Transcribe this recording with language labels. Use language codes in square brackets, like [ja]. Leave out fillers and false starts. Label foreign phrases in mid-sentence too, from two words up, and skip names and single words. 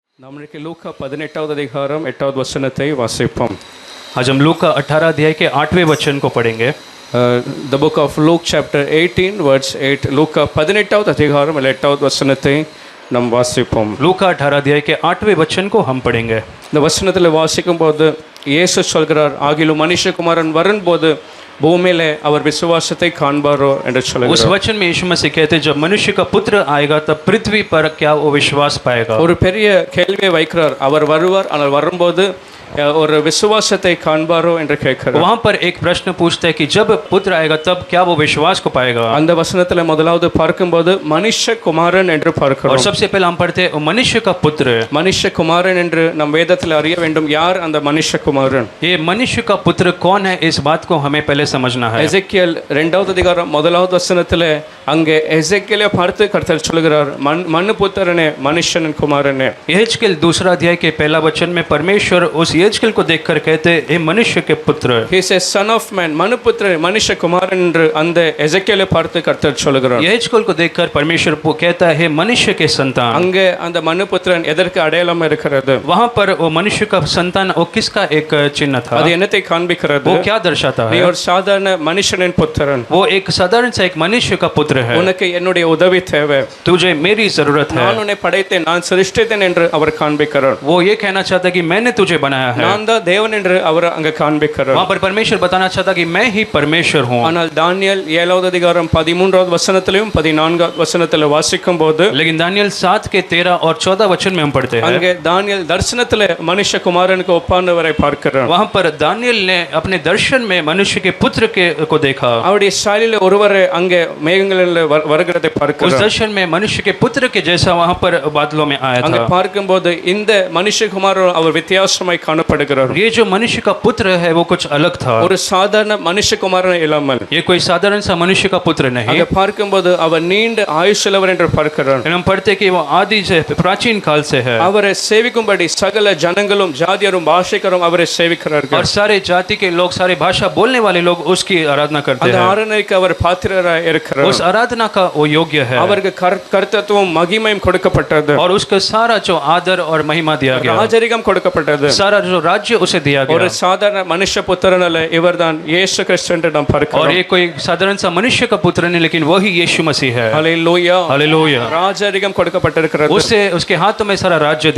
[ta] நம்மளுக்கு லூக்கா 18வது அதிகாரம் 8வது வசனத்தை வாசிப்போம். [hi] आज हम लूका 18 अध्याय के 8वें वचन को पढ़ेंगे. [en] The book of Luke chapter 18 verse 8. [ta] லூக்கா 18வது அதிகாரம் 8வது வசனத்தை நாம் வாசிப்போம். [hi] लूका 18 अध्याय के 8वें वचन को हम पढ़ेंगे. [ta] இந்த வசனத்தில் வாசிக்கும் போது இயேசு சொல்கிறார், ஆகிலும் மனுஷகுமாரன் வரும்போது பூமியிலே அவர் விசுவாசத்தை காண்பாரோ என்று [hi] उस [ta] சொல்கிறார். [hi] वचन में यीशु मसीह कहते हैं, जब मनुष्य का पुत्र आएगा तब पृथ्वी पर क्या वो विश्वास पाएगा. [ta] ஒரு பெரிய கேள்வியை வைக்கிறார். அவர் வருவார், ஆனால் வரும்போது ஒரு விசுவாசத்தை காண்பாரோ என்று கேட்கிறார். [hi] वहाँ पर एक प्रश्न पूछता है कि जब पुत्र आएगा तब क्या वो विश्वास को पाएगा. [ta] அந்த வசனத்தில் முதலாவது பார்க்கும்போது மனுஷகுமாரன் என்று [hi] और [ta] பார்க்கிறோம். [hi] सबसे पहले हम पढ़ते हैं मनुष्य का पुत्र. [ta] மனுஷகுமாரன் என்று நம் வேதத்தில் அறிய வேண்டும். யார் அந்த மனுஷகுமாரன்? [hi] ये मनुष्य का पुत्र कौन है, इस बात को हमें पहले समझना है. [ta] எசேக்கியேல் 2வது அதிகாரம் 1வது வசனத்தில் அங்கே எசேக்கியேலை பார்த்து கர்த்தர் சொல்கிறார், மனு புத்திரனே, மனுஷனின் குமாரனே. [hi] यहेजकेल 2 अध्याय के पहला वचन में परमेश्वर उस यहेजकेल को देखकर कहते हैं, हे मनुष्य के पुत्र. [en] He says son of man, [ta] மனு புத்திரனே, மனுஷகுமாரன் என்று அந்த எசேக்கியேலை பார்த்து கர்த்தர் சொல்கிறார். [hi] यहेजकेल को देखकर परमेश्वर कहता है, हे मनुष्य के संतान. [ta] அங்கே அந்த மனு புத்திரன் எதற்கு அடையாளம் இருக்கிறது? [hi] वहाँ पर वो मनुष्य का संतान वो किसका एक चिन्ह था. [ta] அது என்னத்தை காண்பிக்கிறது? [hi] वो क्या दर्शाता [ta] நீ [hi] है. [ta] ஒரு சாதாரண மனுஷனின் புத்திரன். [hi] वो एक साधारण सा एक मनुष्य का पुत्र है. [ta] உனக்கு என்னுடைய உதவி தேவை. [hi] तुझे मेरी जरूरत है. [ta] நான் உன்னை படைத்தேன், நான் சிருஷ்டித்தேன் என்று அவர் காண்பிக்கிறார். [hi] वो ये कहना चाहता है कि मैंने तुझे बनाया है. [ta] நான் தான் தேவன் என்று அவர் அங்க காண்பிக்கிறார். [hi] वहाँ पर परमेश्वर बताना चाहता कि मैं ही परमेश्वर हूँ. [ta] ஆனால் தானியேல் 7வது அதிகாரம் 13வது வசனத்திலும் 14வது வசனத்தில் வாசிக்கும் போது, [hi] लेकिन दानियल 7 के 13 और 14 वचन में हम पढ़ते हैं, [ta] அங்கே தானியேல் தரிசனத்தில் மனுஷகுமாரனுக்கு ஒப்பானவரை பார்க்கிறார். [hi] वहाँ पर दानियल ने अपने दर्शन में मनुष्य के पुत्र के को देखा. [ta] அவருடைய சாயலில் ஒருவரை அங்கே மேகங்களில் வருகிறதை [hi] उस [ta] பார்க்கிறார். [hi] दर्शन में मनुष्य के पुत्र के जैसा वहाँ पर बादलों में आया [ta] அங்கே [hi] था. [ta] பார்க்கும்போது இந்த மனுஷகுமாரன் அவர் வித்தியாசமாய் காணப்படுகிறார். [hi] ये जो मनुष्य का पुत्र है वो कुछ अलग था. [ta] ஒரு சாதாரண மனுஷகுமாரன் இல்லாமல் [hi] ये कोई साधारण सा मनुष्य का पुत्र नहीं. [ta] அங்கே பார்க்கும்போது அவர் நீண்ட ஆயுசுள்ளவர் என்று பார்க்கிறார். [hi] हम पढ़ते कि वो आदि से प्राचीन काल से है. [ta] அவரை சேவிக்கும்படி சகல ஜனங்களும் ஜாதியரும் பாஷைக்கரும் அவரை சேவிக்கிறார்கள். [hi] और सारे जाति के लोग, सारे भाषा बोलने वाले लोग उसकी आराधना करते [ta] அந்த [hi] हैं. [ta] ஆராதனைக்கு அவர் பாத்திரராய் இருக்கிறார். [hi] उस आराधना का वो योग्य है. [ta] அவருக்கு கர்த்தத்துவம் மகிமையும் கொடுக்கப்பட்டது. [hi] और उसका सारा जो आदर और महिमा दिया गया, [ta] ராஜரிகம் கொடுக்கப்பட்டது. [hi] सारा जो राज्य उसे दिया [ta] ஒரு [hi] गया. [ta] சாதாரண மனுஷ புத்திரன் அல்ல, இவர்தான் இயேசு கிறிஸ்து என்று நாம் [hi] और [ta] பார்க்கிறோம். [hi] ये कोई साधारण सा मनुष्य का पुत्र नहीं, लेकिन वही यीशु मसीह है. [ta] ஹல்லேலூயா. [hi] हालेलुया. [ta] ராஜரிகம் கொடுக்கப்பட்டிருக்கிறது. [hi] उसे उसके हाथों में सारा राज्य दिया